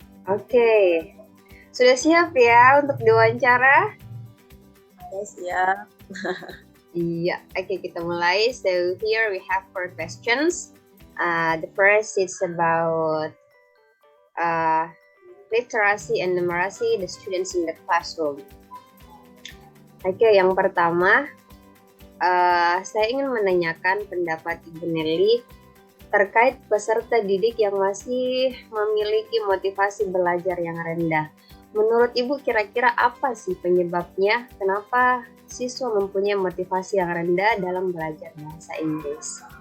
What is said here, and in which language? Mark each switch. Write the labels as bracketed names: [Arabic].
[Indonesian] Oke, sudah siap ya untuk diwawancara? [English] Yes, ya. [Indonesian] Iya, oke, kita mulai. [English] So here we have 4 questions. The first is about literacy and numeracy, the students in the classroom. [Indonesian] Oke, yang pertama, saya ingin menanyakan pendapat Ibu Nelly terkait peserta didik yang masih memiliki motivasi belajar yang rendah. Menurut Ibu, kira-kira apa sih penyebabnya? Kenapa siswa mempunyai motivasi yang rendah dalam belajar bahasa Inggris?